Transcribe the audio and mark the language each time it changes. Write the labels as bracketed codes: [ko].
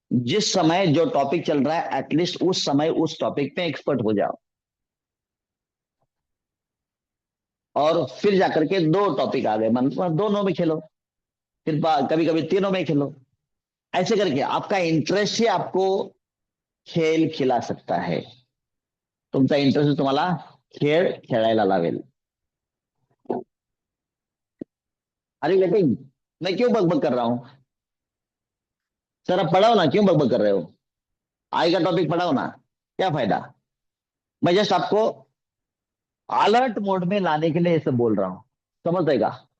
[hi] जिस समय जो टॉपिक चल रहा है, एटलीस्ट उस समय उस टॉपिक पे एक्सपर्ट हो जाओ, और फिर जाकर के दो टॉपिक आ गए, मतलब दोनों में खेलो, फिर कभी कभी तीनों में खेलो। ऐसे करके आपका इंटरेस्ट ही आपको खेल खिला सकता है। [mr] तुमचा इंटरेस्ट तुम्हाला खेळ खेळायला लावेल। [hi] अरे गेटिंग, मैं क्यों बकबक कर रहा हूँ? सर आप पढ़ाओ ना, क्यों बकबक कर रहे हो? आई का टॉपिक पढ़ाओ ना, क्या फायदा? मैं जस्ट आपको अलर्ट मोड में लाने के लिए ये सब बोल रहा हूँ, समझ देगा?